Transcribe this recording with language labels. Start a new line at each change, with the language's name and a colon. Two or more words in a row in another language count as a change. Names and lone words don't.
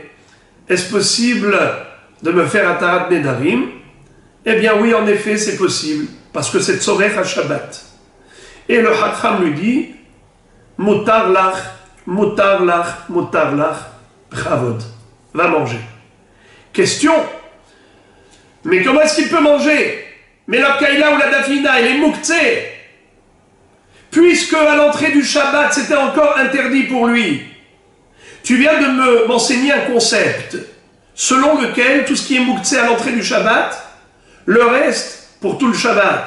French: Est-ce possible de me faire un
Hebrew: התרת נדרים?
French: Eh bien oui, en effet, c'est possible, parce que c'est
Hebrew: צורך השבת.
French: Et le Chacham lui dit,
Hebrew: מותר לך מותר לך מותר לך, bravod,
French: va manger. Question, Mais comment est-ce qu'il peut manger? Mais la kaila ou la dafina, elle est mouktsé. Puisque à l'entrée du Shabbat, c'était encore interdit pour lui. Tu viens de m'enseigner un concept selon lequel tout ce qui est mouktsé à l'entrée du Shabbat, le reste pour tout le Shabbat.